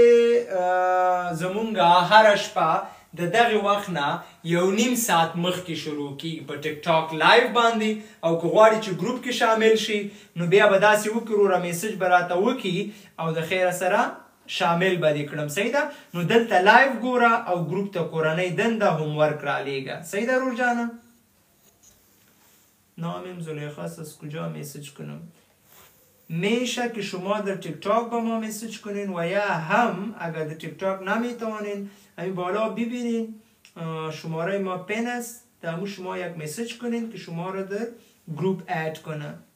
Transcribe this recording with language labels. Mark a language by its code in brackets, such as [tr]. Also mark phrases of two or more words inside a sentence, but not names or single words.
[ps] زمونږ هره شپه د دغه وخت نه 1.5 ساعت مخکې شروع کیږي په ټیک ټاک لایو باندې او که غواړي چې ګروپ کې شامل شي نو بیا به داسې وکړو وروره میسج به راته وکړي او د خیره سره شامل به دې کړم صحیح ده نو دلته لایو ګوره او ګروپ ته کورنۍ دنده [en] homework [ps] رالیږه صحیح ده رور جانم [fa] نامم زلیخا است از کجا میسج کنم میشه که شما در تیک تاک با ما میسج کنین و یا هم اگر در تیک تاک نمیتوانین همین بالا ببینین شماره ما پن است در شما یک میسج کنین که شما را در گروپ اد کنه